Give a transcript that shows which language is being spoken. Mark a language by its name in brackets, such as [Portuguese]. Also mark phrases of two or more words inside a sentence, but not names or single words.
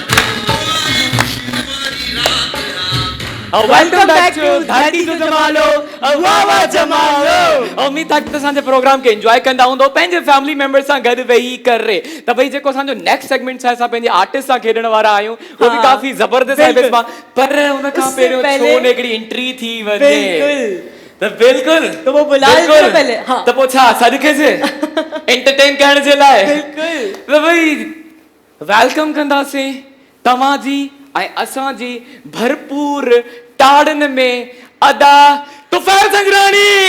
[English] Welcome back to Dhati to Jamalo. [Sindhi] वाह वाह जमालो। उम्मीद आहे कि असांजे प्रोग्राम खे एंजॉय कंदा हूंदो पंहिंजे फैमिली मेंबर सां गॾु वेही करे। त भई जेको असांजो नेक्स्ट सेगमेंट आहे, असां पंहिंजे आर्टिस्ट सां खेॾण वारा आहियूं, [Urdu] وہ بھی [Sindhi] काफ़ी ज़बरदस्त आहे बेसमा। पर उन खां पहिरियों छो न हिकिड़ी एंट्री थी वञे। [Urdu] تو بالکل تو وہ بلا لیجیے پہلے۔ ہاں [Sindhi] तो पोछा सदके से एंटरटेन करण जे लाइ बिल्कुल। तो भाई वेलकम कंदासीं तव्हां जी ऐं असां जी भरपूर ताड़न में अदा तुफैल संजरानी।